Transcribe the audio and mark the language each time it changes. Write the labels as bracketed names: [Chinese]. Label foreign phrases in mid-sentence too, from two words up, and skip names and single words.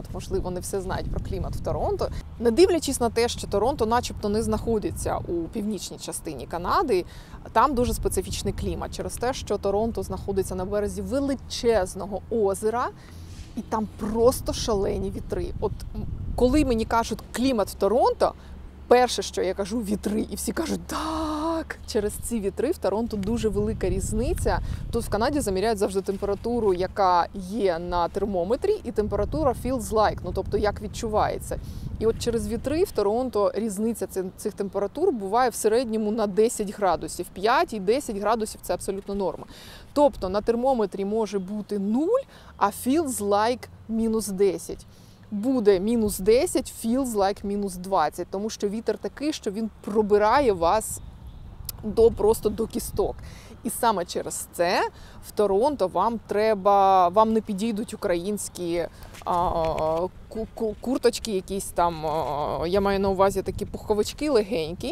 [Ukrainian] Можливо, не все знають про клімат в Торонто. Не дивлячись на те, що Торонто начебто не знаходиться у північній частині Канади, там дуже специфічний клімат через те, що Торонто знаходиться на березі величезного озера, і там просто шалені вітри. От коли мені кажуть клімат в Торонто, перше, що я кажу, вітри, і всі кажуть, так, через ці вітри в Торонто дуже велика різниця. Тут в Канаді заміряють завжди температуру, яка є на термометрі, і температура [English] feels like, [Ukrainian] тобто як відчувається. І от через вітри в Торонто різниця цих температур буває в середньому на 10 градусів. 5 і 10 градусів – це абсолютно норма. Тобто на термометрі може бути 0, а [English] feels like [Ukrainian] -10. Буде -10, [English] feels like [Ukrainian] -20, тому що вітер такий, що він пробирає вас просто до кісток. І саме через це в Торонто вам не підійдуть українські курточки, якісь там, я маю на увазі такі пуховички легенькі.